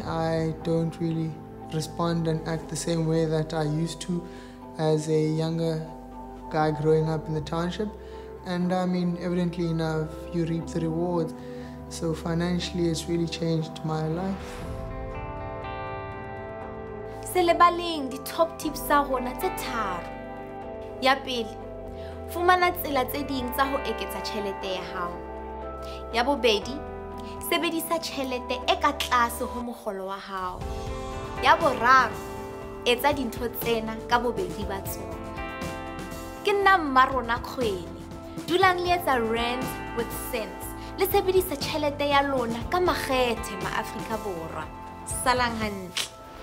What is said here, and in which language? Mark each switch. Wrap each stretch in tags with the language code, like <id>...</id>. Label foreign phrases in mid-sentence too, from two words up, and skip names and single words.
<en>I don't really respond and act the same way that I used to as a younger guy growing up in the township. And I mean, evidently enough, you reap the rewards. So financially, it's really changed my life.</en> <st>Selebaleng di</st> <en>top tips</en> <st>tsa rona tse tharo. Ya pele, fumana tsela tse ding tsa ho eketsa tjhelete ya hao. Ya bobedi, sebedisa tjhelete e ka tlase ho mogolo wa hao. Ya boraro, etsa dintho tsena ka bobedi ba tsona. Ke nna Mmarona Kgwele, dulang le etsa Rands with sense. Le sebedisa tjhelete ya lona ka makgethe ma Afrika Borwa. Salang hantle.</st>